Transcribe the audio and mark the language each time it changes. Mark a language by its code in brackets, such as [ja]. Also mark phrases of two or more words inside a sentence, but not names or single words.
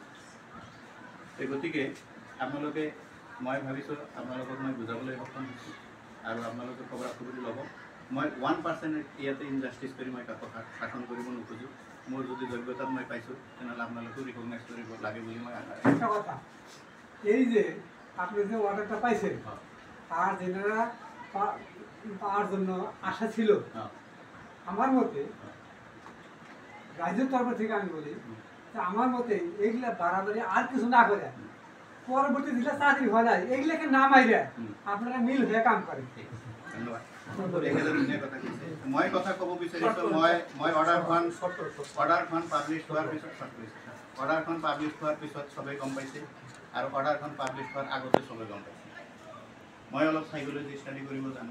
[as] গতিকে আপোনালোকে মই ভাবিছোঁ আপোনালোকক মই বুজাবলৈ সক্ষম হৈছোঁ আৰু আপোনালোকে খবৰাখবৰি ল'ব। মই 1% ইয়াতে ইনজাষ্টিছ কৰি মই কাকো শাসন কৰিব নোখোজোঁ। মোৰ যদি যোগ্যতাত মই পাইছোঁ তেনেহ'লে আপোনালোকেও ৰিকগনাইজ কৰিব লাগে বুলি মই আশা [bn] একটা কথা, এই যে আপনি যে অর্ডারটা পাইছেন আর যেনারা পাওয়ার জন্য আশা ছিল, আমার মতে রাজ্যের তরফ থেকে আমি বলি আমার মতে এইগুলা বাড়াবাড়ি আর কিছু না করে পরবর্তী যেটা চাকরি হয় যায় এইগুলাকে না মাইরে আপনারা মিল হয়ে কাম করেন। ধন্যবাদ। [as] মই কথা ক'ব বিচাৰিছোঁ, মই অৰ্ডাৰখন পাব্লিছ হোৱাৰ পিছত চবেই গম পাইছে আৰু অৰ্ডাৰখন পাব্লিছ হোৱাৰ আগতে চবেই গম পাইছে। মই অলপ [en] psychology study [as] কৰিব জানো।